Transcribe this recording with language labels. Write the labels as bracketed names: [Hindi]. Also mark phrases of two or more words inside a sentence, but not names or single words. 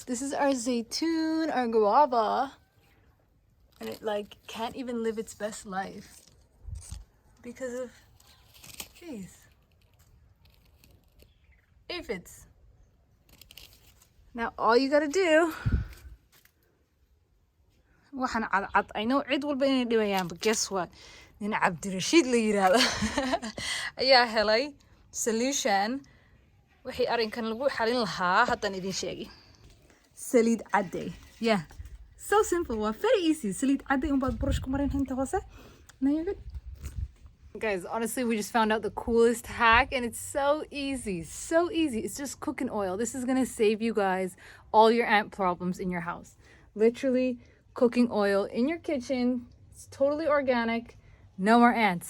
[English] This is our zaytun, our guava, and it like can't even live its best life because of, jeez, aphids. Now all you gotta do, I know cid walba inay dhibayaan, but guess what? [Somali] Nin Cabdirashiid la yiraahdo ayaa helay solution. Wixii arrinkan lagu xalin lahaa haddaan idin sheegi. Saliid cadday. [English] Yeah. So simple. [Somali] Waa [English] very easy. [Somali] Saliid cadday unbaad burush ku marin inta hoose. [English] Now you're good. Guys, honestly, we just found out the coolest hack and it's so easy. So easy. It's just cooking oil. This is going to save you guys all your ant problems in your house. Literally cooking oil in your kitchen. It's totally organic. No more ants.